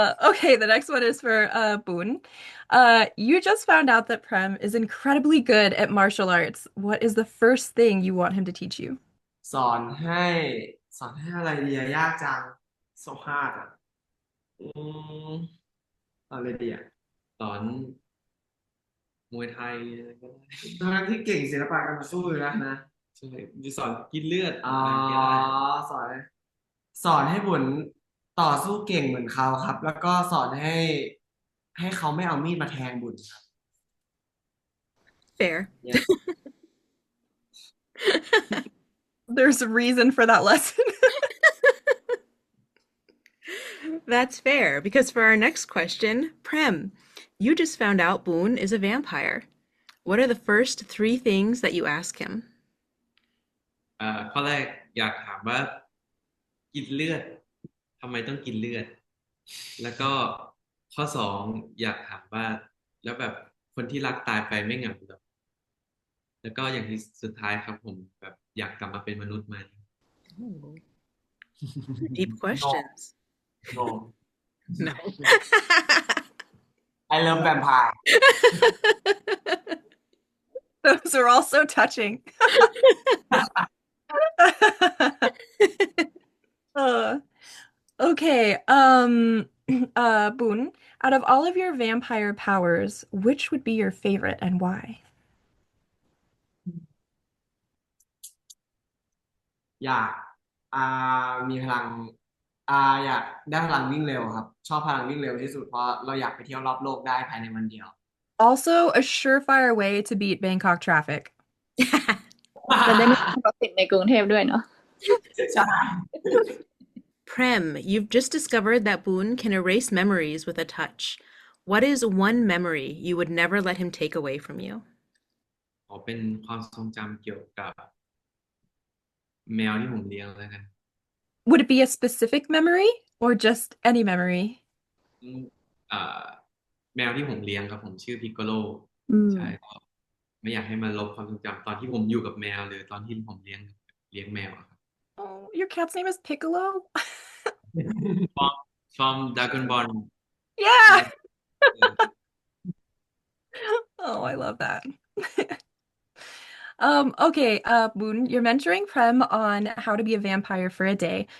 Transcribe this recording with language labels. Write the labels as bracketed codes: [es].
[en] Okay, the next one is for Boon. You just found out that Prem is incredibly good at martial arts. What is the first thing you want him to teach you? [th] สอนให้สอนให้อะไรดีอะยากจังโซฮาดอ่ะอืมสอนอะไรดีอ่ะ สอนมวยไทยอะไรก็ได้ ทั้งที่เก่งศิลปะการต่อสู้อยู่นะ ใช่จะสอนกินเลือด อ๋อ อะไรก็ได้ สอนสอนให้บุญต่อสู้เก่งเหมือนเขาครับแล้วก็สอนให้เขาไม่เอามีดมาแทงบุญครับ [en] Fair. Yeah. There's a reason for that lesson. That's fair, because for our next question, Prem, you just found out Boone is a vampire. What are the first three things that you ask him? [th] ข้อแรกอยากถามว่ากินเลือดทำไมต้องกินเลือดแล้วก็ข้อสองอยากถามว่าแล้วแบบคนที่รักตายไปไม่เหงาเหรอแล้วก็อย่างที่สุดท้ายครับผมแบบอยากกลับมาเป็นมนุษย์ไหม [en] Ooh, deep No, questions. no. No. I love vampire. Those are all so touching. Uh, okay, Boone, out of all of your vampire powers, which would be your favorite and why? [th] อยากอ่ามีพลังอยากได้พลังวิ่งเร็วครับชอบพลังวิ่งเร็วที่สุดเพราะเราอยากไปเที่ยวรอบโลกได้ภายในวันเดียว [en] Also, a surefire way to beat Bangkok traffic. [th] จะได้ไม่ต้องรถติดในกรุงเทพด้วยเนาะ ใช่ [en] Prem, you've just discovered that Boone can erase memories with a touch. What is one memory you would never let him take away from you? [th] ขอเป็นความทรงจำเกี่ยวกับแมวที่ผมเลี้ยงแล้วกัน [en] Would it be a specific memory or just any memory? [th] อืมอ่าแมวที่ผมเลี้ยงครับผมชื่อพิกโกโล อืม ใช่ก็ไม่อยากให้มันลบความทรงจำตอนที่ผมอยู่กับแมวหรือตอนที่ผมเลี้ยงแมวอะครับ [en] Oh, your cat's name is Piccolo? from Dragon Ball Yeah. Oh, I love that. Okay, Boone, you're mentoring Prem on how to be a vampire for a day.